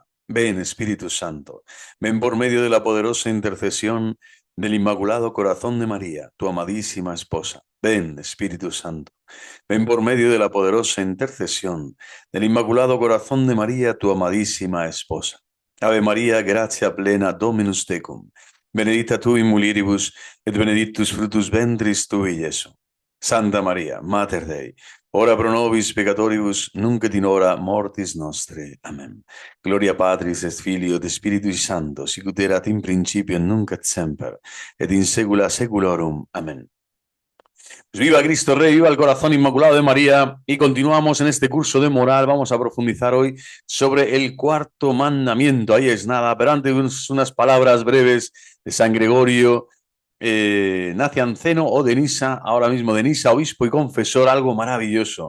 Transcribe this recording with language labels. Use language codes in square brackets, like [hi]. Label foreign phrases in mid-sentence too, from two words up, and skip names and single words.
[es] Ven, Espíritu Santo, ven por medio de la poderosa intercesión del Inmaculado Corazón de María, tu amadísima esposa. Ven, Espíritu Santo. Ven por medio de la poderosa intercesión del Inmaculado Corazón de María, tu amadísima esposa. [la] Ave María, gratia plena, Dominus tecum. Benedicta tu in mulieribus, et benedictus fructus ventris tui, Iesu. Santa María, Mater Dei, ora pro nobis peccatoribus, nunc et in hora mortis nostre. Amen. Gloria Patris et Filio et Spiritui Sancto, sicut erat in principio et nunc et semper, et in saecula saeculorum. Amen. [es] Pues viva Cristo Rey, viva el corazón inmaculado de María y continuamos en este curso de moral. Vamos a profundizar hoy sobre el cuarto mandamiento. Ahí es nada, pero antes unas palabras breves de San Gregorio Nacianceno o de Nisa, ahora mismo de Nisa, obispo y confesor, algo maravilloso.